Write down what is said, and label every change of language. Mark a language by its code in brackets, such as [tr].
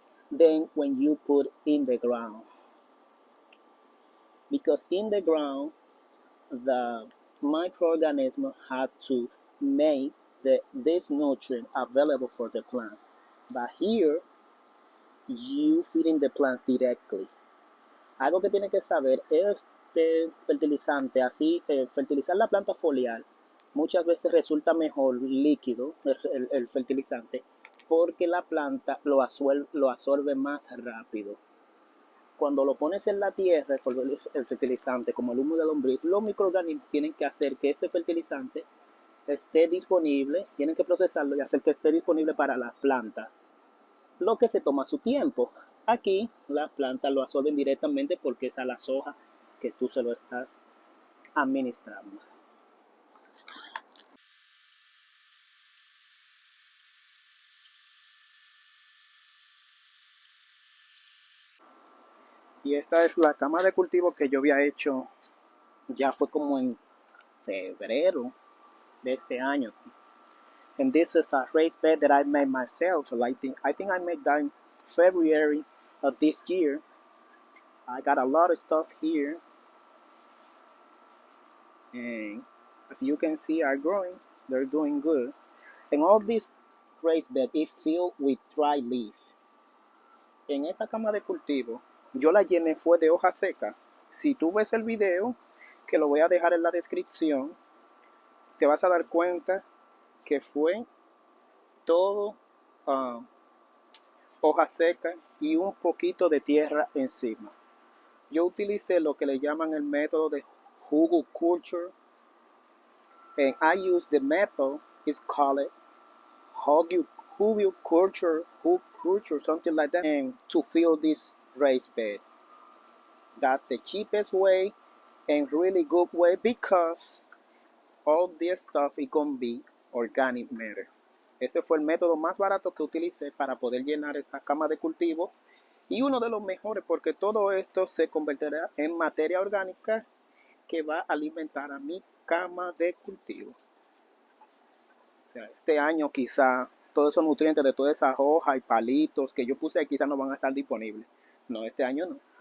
[en] Then when you put in the ground, because in the ground the microorganism had to make this nutrient available for the plant. But here, you feeding the plant directly. [es] Algo que tiene que saber, este fertilizante, así, fertilizar la planta foliar, muchas veces resulta mejor líquido, el fertilizante, porque la planta lo absorbe más rápido. Cuando lo pones en la tierra, el fertilizante, como el humo de lombriz, los microorganismos tienen que hacer que ese fertilizante esté disponible, tienen que procesarlo y hacer que esté disponible para la planta, lo que se toma su tiempo. Aquí las plantas lo absorben directamente porque es a las hojas que tú se lo estás administrando. Y esta es la cama de cultivo que yo había hecho, ya fue como en febrero de este año. [en] And this is a raised bed that I made myself. So I think I made that in February of this year. I got a lot of stuff here, and as you can see, are growing. They're doing good. And all this raised bed is filled with dry leaf. [es] En esta cama de cultivo, yo la llené fue de hoja seca. Si tú ves el video, que lo voy a dejar en la descripción, te vas a dar cuenta que fue todo hoja seca y un poquito de tierra encima. Yo utilicé lo que le llaman el método de jugo culture, [en] and I use the method is called Hogu culture, something like that, and to fill this raised bed. That's the cheapest way and really good way because all this stuff is gonna be organic matter. [es] Ese fue el método más barato que utilicé para poder llenar esta cama de cultivo y uno de los mejores porque todo esto se convertirá en materia orgánica que va a alimentar a mi cama de cultivo. O sea, este año quizá todos esos nutrientes de todas esas hojas y palitos que yo puse quizá no van a estar disponibles. No, este año no.